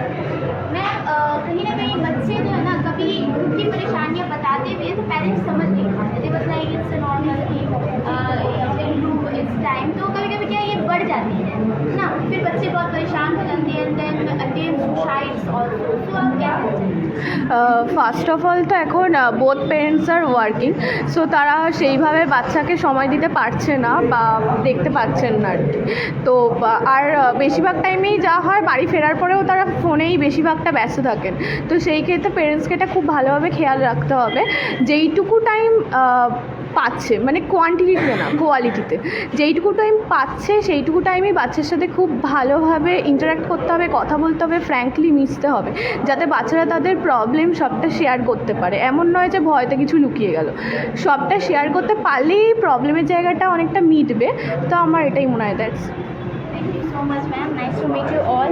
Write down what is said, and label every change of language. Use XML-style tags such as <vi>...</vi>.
<hi>Ma'am कहीं ना कहीं बच्चे जो है ना कभी उनकी परेशानियाँ बताते भी हैं तो पेरेंट्स समझ नहीं पाते।</hi> <en>They was like it's normal it's time.</en> <hi>तो कभी कभी क्या ये बढ़ जाती है ना, फिर बच्चे बहुत परेशान हो जाते हैं,</hi> <en>Then attempt suicides also.</en> <hi>तो आप क्या</hi> <en>first of all</en> <bn>তো এখন</bn> <en>both parents are working,</en> <bn>so তারা সেইভাবে বাচ্চাকে সময় দিতে পারছে না বা দেখতে পাচ্ছেন না আর কি। তো আর বেশিরভাগ টাইমেই যা হয় বাড়ি ফেরার পরেও তারা ফোনেই বেশিরভাগটা ব্যস্ত থাকেন। তো সেই ক্ষেত্রে পেরেন্টসকে এটা খুব ভালোভাবে খেয়াল রাখতে হবে যেইটুকু টাইম পাচ্ছে, মানে কোয়ান্টিটিতে না কোয়ালিটিতে, যেইটুকু টাইম পাচ্ছে সেইটুকু টাইমই বাচ্চার সাথে খুব ভালোভাবে ইন্টারাক্ট করতে হবে, কথা বলতে হবে, ফ্র্যাঙ্কলি মিশতে হবে, যাতে বাচ্চারা তাদের প্রবলেম সবটা শেয়ার করতে পারে। এমন নয় যে ভয়তে কিছু লুকিয়ে গেল, সবটা শেয়ার করতে পারলেই প্রবলেমের জায়গাটা অনেকটা মিটবে। তো আমার এটাই মনে হয়। That's</bn> <en>Thank you so much, ma'am. Nice to meet you all.</en>